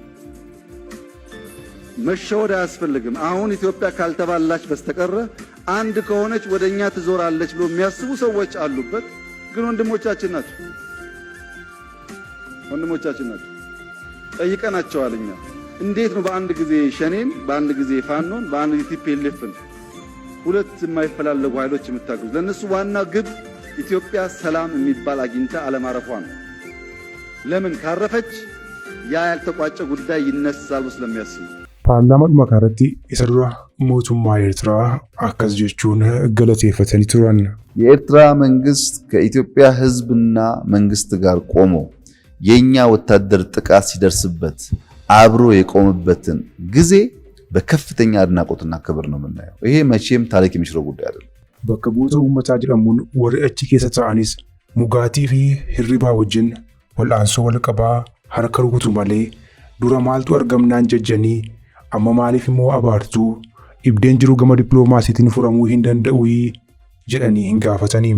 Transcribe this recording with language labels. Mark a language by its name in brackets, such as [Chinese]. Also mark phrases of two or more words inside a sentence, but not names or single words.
[Amharic] መሸወድ አያስፈልግም። አሁን ኢትዮጵያ ካልተባላች በስተቀር አንድ ከሆነች ወደኛ ትዞራለች ብሎ የሚያስቡ ሰዎች አሉበት። ግን ወንድሞቻችን ናቸው። ጠይቀናቸዋል። እኛ እንዴት ነው በአንድ ጊዜ ሸኔን፣ በአንድ ጊዜ ፋኖን፣ በአንድ ጊዜ ቲፒኤልኤፍን ሁለት የማይፈላለጉ ኃይሎች የምታገዙ? ለነሱ ዋና ግብ ኢትዮጵያ ሰላም የሚባል አግኝታ አለማረፏ ነው። ለምን ካረፈች ያ ያልተቋጨ ጉዳይ ይነሳል ስለሚያስቡ [Oromo] paarlaamaa dhuma kanarratti isa dura mootummaa Eertiraa akkas jechuun galateeffatanii turan. [Amharic] የኤርትራ መንግስት ከኢትዮጵያ ህዝብና መንግስት ጋር ቆሞ የኛ ወታደር ጥቃት ሲደርስበት አብሮ የቆመበትን ጊዜ በከፍተኛ አድናቆትና ክብር ነው የምናየው። ይሄ መቼም ታሪክ የሚሽረው ጉዳይ አይደለም። [Oromo] Bakka bu'oota uummataa jedhamuun warri achi keessa ta'anis mugaatii fi hirribaa wajjin wal'aansoo wal qabaa harka rukutu malee dura maaltu argamnaan jajjanii amma maaliif immoo abaartuu dhibdeen jiru gama dippiloomaasiitiin furamuu hin danda'u jedhanii hin gaafatanii.